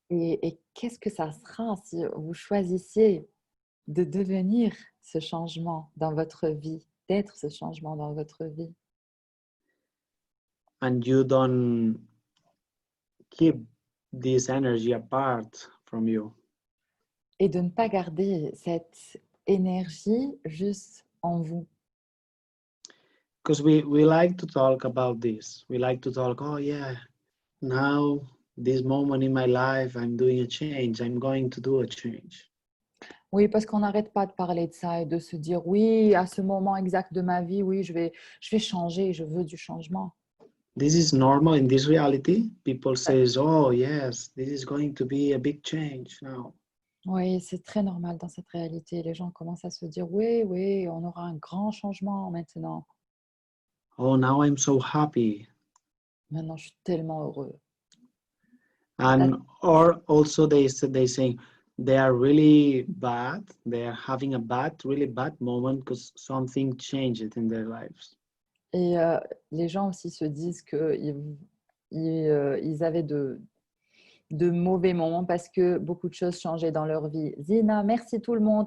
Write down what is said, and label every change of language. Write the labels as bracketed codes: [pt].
[fr] Et qu'est-ce que ça sera si vous choisissiez de devenir ce changement dans votre vie, d'être ce changement dans votre vie? [en] And you don't keep this energy apart from you. [fr] Et de ne pas garder cette énergie juste en vous. [en] Because we like to talk about this. We like to talk, oh yeah, now this moment in my life, I'm doing a change. I'm going to do a change. [fr] Oui, parce qu'on n'arrête pas de parler de ça et de se dire, oui, à ce moment exact de ma vie, oui, je vais changer, je veux du changement. [en] This is normal in this reality. People says, oh yes, this is going to be a big change now. [fr] Oui, c'est très normal dans cette réalité. Les gens commencent à se dire, oui, oui, on aura un grand changement maintenant. [en] Oh, now I'm so happy. [fr] Maintenant, je suis tellement heureux. [en] And or also they say they are really bad. They are having a really bad moment because something changed in their lives. [fr] Et les gens aussi se disent qu'ils avaient de mauvais moments parce que beaucoup de choses changeaient dans leur vie. Zina, merci tout le monde.